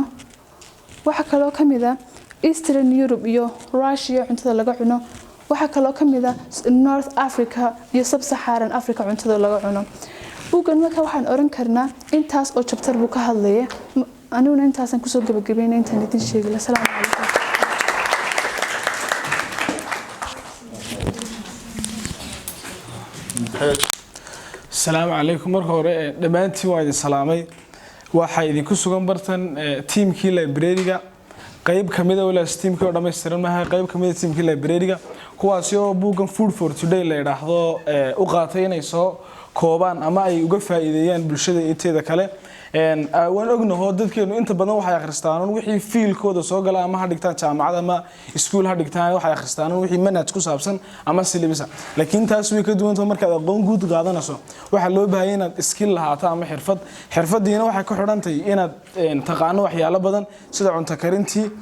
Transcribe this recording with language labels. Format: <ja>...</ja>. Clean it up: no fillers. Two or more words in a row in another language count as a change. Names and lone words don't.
<so>waxa kaloo kamid ah Eastern Europe iyo Russia cuntada laga cuno. waxa kaloo kamid ah North Africa iyo Sub-Saharan Africa cuntada laga cuno. buugan marka waxaan oran karnaa intaas oo chapter buu ka hadlayaa. aniguna intaasan kusoo gabagabeynaa intaan idin sheegay.</so> <ar>السلام عليكم. السلام عليكم</ar> <so>mar hore dhammaantiin waad salaaman waxaa idinku sugan bartan teamkii library-ga qayb kamid ah wala teamkii oo dhameystiran maaha qayb kamid ah teamkii library-ga kuwaas oo buugan food for today la yiraahdo u qaatay inay soo koobaan ama ay uga faa'iideeyaan bulshada inteeda kale waan ognahay dadkeenu inta badan waxay akhristaan wixii fiilkooda soo gala ama ha dhigtaan jaamacad ama iskuul ha dhigtaan waxay akhristaan wixii manhaj ku saabsan ama syllabus laakiin taas way ka duwan tahay marka aad aqoon guud qaadanayso waxa loo baahan inaad skill lahaato ama xirfadiina waxay ku xidhantahay inaad taqaano waxyaalo badan sida cunto karintii</so>